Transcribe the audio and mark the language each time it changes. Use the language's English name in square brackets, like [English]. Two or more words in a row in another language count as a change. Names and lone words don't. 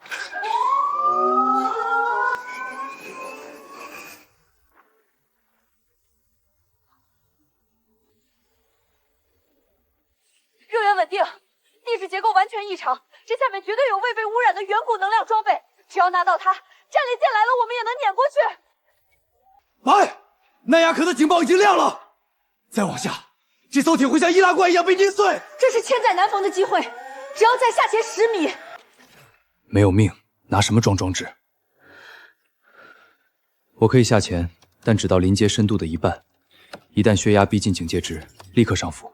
[Chinese] 热源稳定，地质结构完全异常，这下面绝对有未被污染的远古能量装备。只要拿到它，战列舰来了，我们也能碾过去。来，奈亚可的警報已經亮了，再往下，這艘艇會像易拉罐一樣被碾碎。這是千載難逢的機會，只要再下潛10米。沒有命，拿什麼裝裝置？我可以下潛，但只到臨界深度的一半。一旦血壓逼近警戒值，立刻上浮。